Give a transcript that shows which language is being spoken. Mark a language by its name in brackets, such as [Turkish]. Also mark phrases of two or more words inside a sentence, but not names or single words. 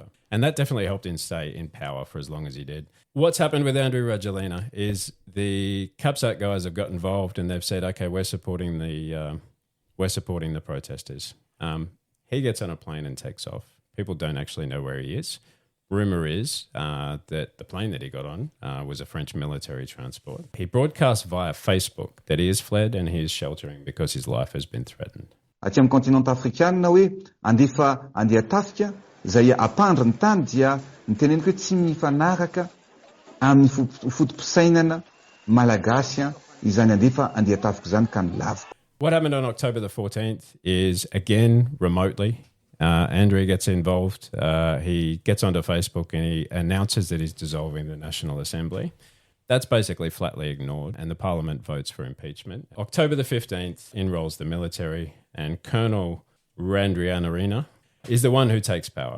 [English] And that definitely helped him stay in power for as long as he did. What's happened with Andry Rajoelina is the Capsat guys have got involved and they've said, okay, we're supporting the protesters. He gets on a plane and takes off. People don't actually know where he is. Rumour is that the plane that he got on was a French military transport. He broadcast via Facebook that he has fled and he is sheltering because his life has been threatened. [Malagasy] Aty amin'ny continent afrikanina hoe andefa andeha tafika izay apandry ny tany dia niteneniko hoe tsy mifanaraka amin'ny fotom-pisainana malagasy izany andefa andeha tafika zany ka nilaviko. [English] What happened on October the 14th is, again, remotely. Andry gets involved. He gets onto Facebook and he announces that he's dissolving the National Assembly. That's basically flatly ignored, and the Parliament votes for impeachment. October the 15th enrolls the military, and Colonel Randrianarina is the one who takes power.